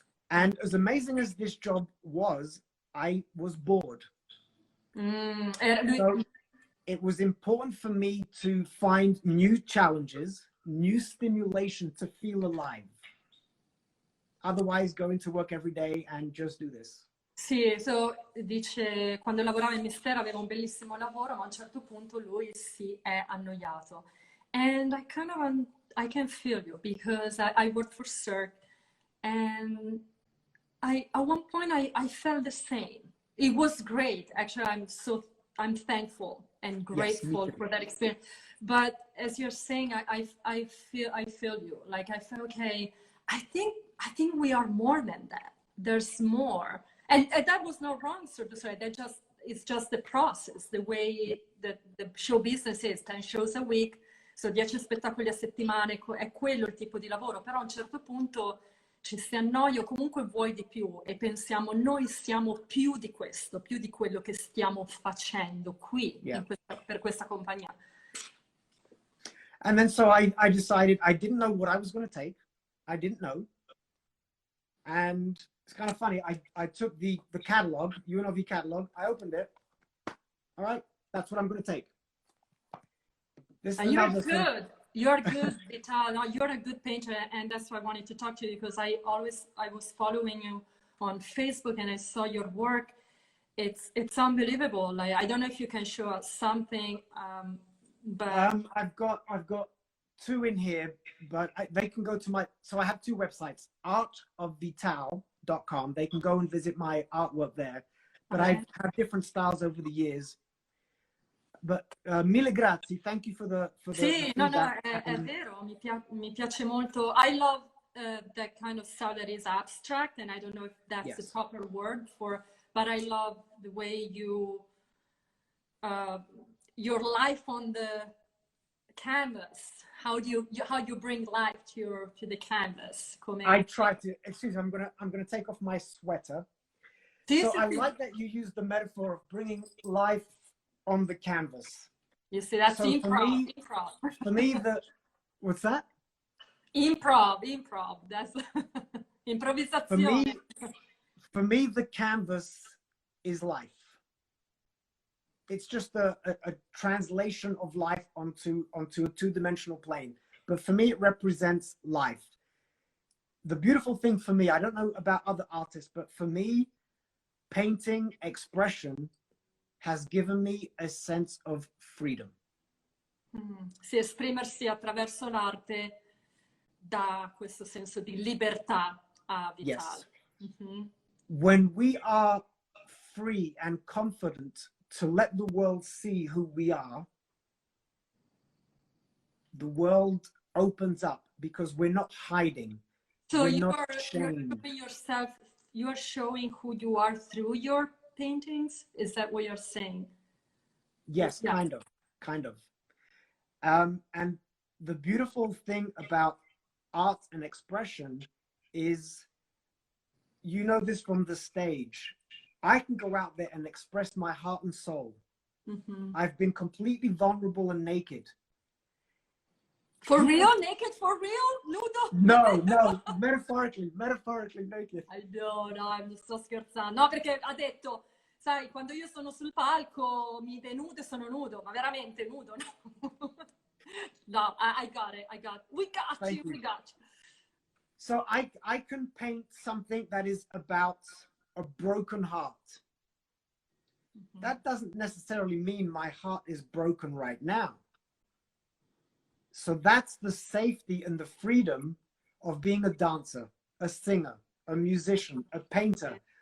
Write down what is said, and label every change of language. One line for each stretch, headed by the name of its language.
English: And as amazing as this job was, I was bored. So it was important for me to find new challenges, new stimulation to feel alive. Otherwise, going to work every day and just do this.
Italian: Sì, dice, quando lavorava in Mistero aveva un bellissimo lavoro, ma a un certo punto lui si è annoiato.
English: And I can feel you, because I worked for Cirque, and at one point I felt the same. It was great. Actually, I'm thankful and grateful for that experience. But as you're saying, I feel you. Like, I feel, okay, I think we are more than that. There's more. And that was not wrong, so to say. It's just the process, the way that the show business is, 10 shows a week, so
Italian: 10 spettacoli a settimana, è quello il tipo di lavoro. Però a un certo punto ci si annoia, o comunque vuoi di più, e pensiamo, noi siamo più di questo, più di quello che stiamo facendo qui, per questa compagnia.
English: And then so I decided, I didn't know what I was going to take. I didn't know. And it's kind of funny. I took the catalog, UNLV catalog. I opened it. All right, that's what I'm going to take. And you're good. You're good, Vitaly. No, you're a good painter, and that's why I wanted to talk to you, because I was following you on Facebook, and I saw your work. It's unbelievable. Like, I don't know if you can show us something, but I've got 2 in here, but they can go to so I have 2 websites, artofvitale.com. They can go and visit my artwork there, but I've had different styles over the years. But
Italian: mille grazie,
English: thank you for the
Italian: sì, no, è vero, mi piace molto.
English: I love that kind of style that is abstract, and I don't know if that's the proper word for, but I love the way you your life on the canvas. How you bring life to the canvas. I try to. Excuse me, I'm gonna take off my sweater. So I like that you use the metaphor of bringing life on the canvas. You see, that's improv. For me, what's that? Improv. That's improvisazione. For me, the canvas is life. It's just a translation of life onto a 2-dimensional plane. But for me, it represents life. The beautiful thing for me, I don't know about other artists, but for me, painting, expression has given me a sense of freedom.
Italian: Sì, esprimersi attraverso l'arte dà questo senso di libertà a Vitaly.
English: Yes. When we are free and confident to let the world see who we are, the world opens up, because we're not hiding. So you're showing yourself, you are showing who you are through your paintings? Is that what you're saying? Yes, kind of. And the beautiful thing about art and expression is, you know this from the stage, I can go out there and express my heart and soul. I've been completely vulnerable and naked. For real? Naked? For real? Nudo? No, metaphorically naked.
Italian: No, mi sto scherzando. No, perché ha detto, sai, quando io sono sul palco mi denudo e sono nudo, ma veramente nudo, no?
English: No, I got it. We got Thank you. you. We got you. So I can paint something that is about a broken heart. That doesn't necessarily mean my heart is broken right now. So that's the safety and the freedom of being a dancer, a singer, a musician, a painter.